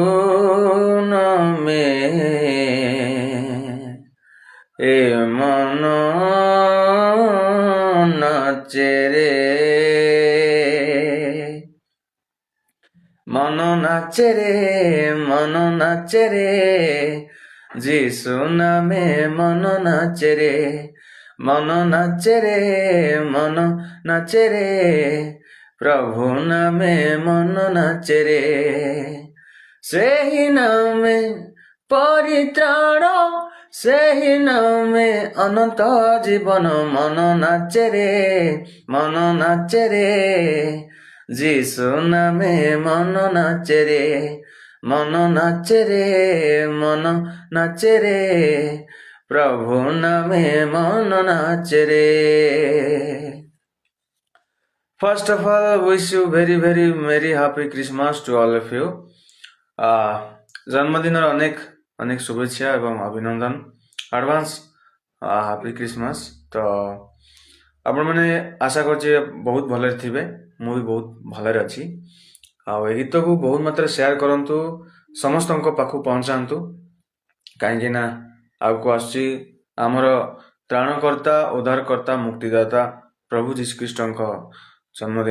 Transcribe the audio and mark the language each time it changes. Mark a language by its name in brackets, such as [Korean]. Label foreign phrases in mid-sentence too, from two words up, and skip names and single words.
[Bangla] নামে মন নাচরে মন নাচরে যিশু নামে মন নাচরে মন নাচরে প্রভু নামে মন নাচরে [Odia] ସେହି ନାମେ ପରିତ୍ରାଣ ସେହି ନାମେ ଅନନ୍ତ ଜୀବନ ମନ [Bangla] ନାଚରେ যিশু নামে মন নাচরে মন নাচরে প্রভু নামে মন নাচরে। [English] First of all, wish you very very merry happy Christmas to all of you. [Bangla] জন্মদিনের অনেক অনেক শুভেচ্ছা এবং অভিনন্দন [English] advance happy Christmas. [Odia] ତ ଆପଣମାନେ ଆଶା କରୁଛି ବହୁତ ଭଲରେ ଥିବେ, ମୁଁ ବି ବହୁତ ଭଲରେ ଅଛି। ଆଉ ଏ ଗୀତକୁ ବହୁତ ମାତ୍ରାରେ ସେୟାର କରନ୍ତୁ, ସମସ୍ତଙ୍କ ପାଖକୁ ପହଞ୍ଚାନ୍ତୁ, କାହିଁକି ନା ଆଗକୁ ଆସୁଛି ଆମର ତ୍ରାଣକର୍ତ୍ତା ଉଦ୍ଧାରକର୍ତ୍ତା ମୁକ୍ତିଦାତା ପ୍ରଭୁ ଯୀଶୁଖ୍ରୀଷ୍ଟଙ୍କ ଜନ୍ମଦିନ।